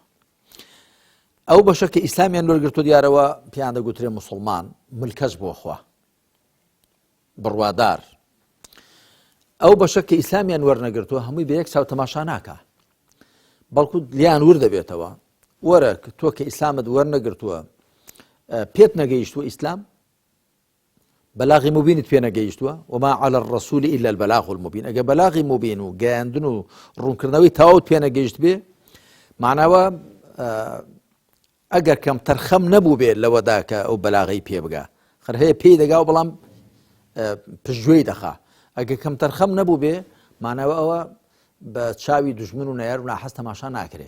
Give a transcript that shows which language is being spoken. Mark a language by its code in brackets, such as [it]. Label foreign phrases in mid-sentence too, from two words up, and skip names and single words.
[ckb] ئەو بەشە کە ئیسلامیان وەرگرتووە دیارەوە پێیان دەگوترێ موسڵمان ملکەش بۆ خوا بڕوادار. ئەو بەشە کە ئیسلامیان وەرنەگرتووە هەمووی بە یەک چاو تەماشا ناکە بەڵکو لیان ور دەبێتەوە وەرە تۆ کە ئیسلامت وەرنەگرتووە پێت نەگەیشتووە ئیسلام بەلاغی مبینت پێ نەگەیشتووە [ar] وما على الرسول إلا البلاغ المبين [ckb] ئەگە بەلاغی مبین و گەیاندن و ڕوونکردنەوەی تەواوت پێ نەگەیشت بێ معناوە ئەگەر کەم تەرخەم نەبوو بێت لەوەدا کە ئەو بەلاغی پێ بگا خەر هەیە پێی دەگا و بەڵام پشتگوێی دەخا ئەگە کەم تەرخەم نەبوو بێ معناوە ئەوە بە چاوی دوژمن و نەیار و ناحەز تەماشا ناکرێ.